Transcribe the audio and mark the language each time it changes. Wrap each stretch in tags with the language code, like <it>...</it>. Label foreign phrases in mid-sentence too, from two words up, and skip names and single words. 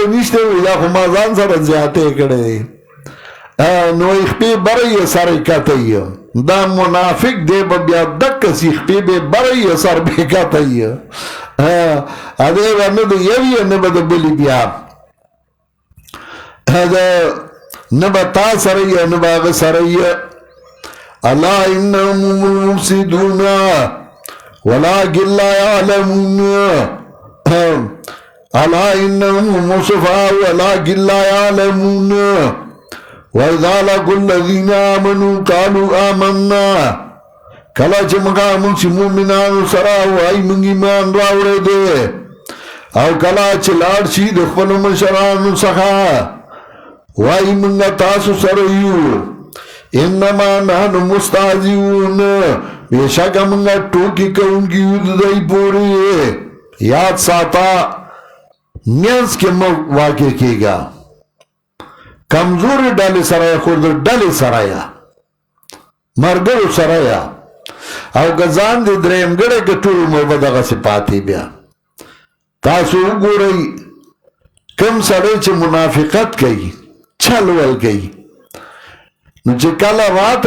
<ps>نشته وي دا خو ما ځان سره زیاتې کړی دی نو یې خپې بره یي سر یې کته یي دا منافق دی به بیا دقسې خپې به بره یي سر به یې کته یي هغې به نه د یوې نه به د بلې بیا نه به تا سره یي نه به هغه سره یي</ps> <ar>الا انهم المفسدون ولكن لا يعلمون الا انهم السفهاء ولكن لا يعلمون واذا لقوا الذين امنوا قالوا آمنا کله</ar> <ps>چې مونږ چې مؤمنانو سره وایي مونږ ایمان راوړی دی او کله چې لاړ شي د خپلو مشرانو څخه وایي مونږ تاسو سره یو</ps> <ar>انما نحن مستهزئون</ar> <ps>بېشکه مونږ ټوکې کوونکي یو د دوی پورې یاد ساته منځ کې مه واقع کېږه کمزورې ډلې سره یې خو د ډلې سره یه ملګرو سره یه او که ځان دې درېیمګړی که ټول عمر به دغسې پاتې بیا تاسو وګورئ کوم سړی چې منافقت کوي چل ول کوي نو چې کله راته</ps>